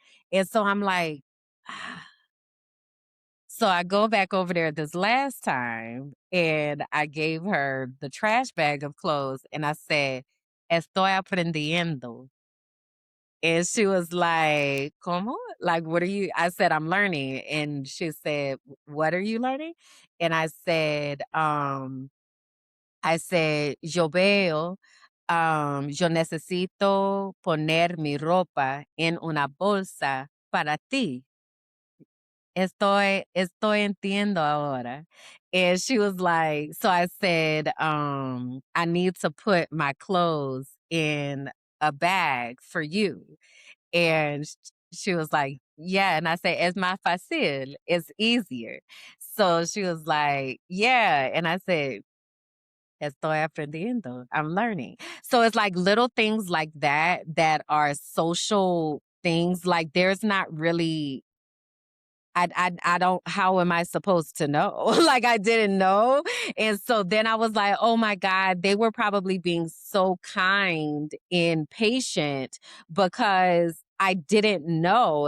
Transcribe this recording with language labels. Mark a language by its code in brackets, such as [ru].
[en] And so I'm like, so I go back over there this last time and I gave her the trash bag of clothes and I said, [es] Estoy aprendiendo. [en] And she was like, [es] ¿Cómo? [en] Like, what are you? I said, I'm learning. And she said, what are you learning? And I said, [es] yo veo, yo necesito poner mi ropa en una bolsa para ti. Estoy entiendo ahora. [en] And she was like, so I said, I need to put my clothes in a bag for you. And she was like, yeah. And I said, [es] es más fácil. [en] It's easier. So she was like, yeah. And I said, [es] estoy aprendiendo. [en] I'm learning. So it's like little things like that that are social things. Like there's not really I don't, how am I supposed to know? Like I didn't know. And so then I was like, oh my God, they were probably being so kind and patient because I didn't know.